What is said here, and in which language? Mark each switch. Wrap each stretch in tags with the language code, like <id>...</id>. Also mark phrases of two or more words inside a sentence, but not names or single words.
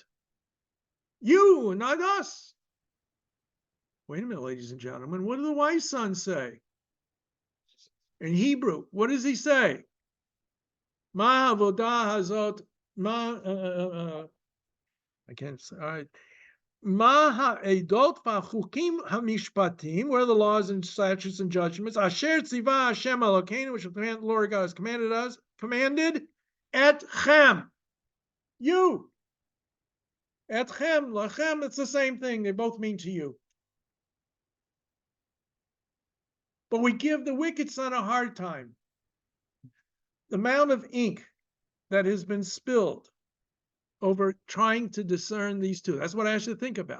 <en>You, not us. Wait a minute, ladies and gentlemen. What do the wise sons say? In Hebrew, what does he say?</en> <he>מה עבודה הזאת,</he> <en>I can't say, all right.</en> <he>מה העדות והחוקים המשפטים,</he> <en>where are the laws and statutes and judgments?</en> <he>אשר ציוה השם אלוקינו,</he> <en>which the Lord God has commanded etchem, you.</en> <he>אתכם, לכם,</he> <en>it's the same thing. They both mean to you. But we give the wicked son a hard time. The amount of ink that has been spilled over trying to discern these two. That's what I should think about.</en>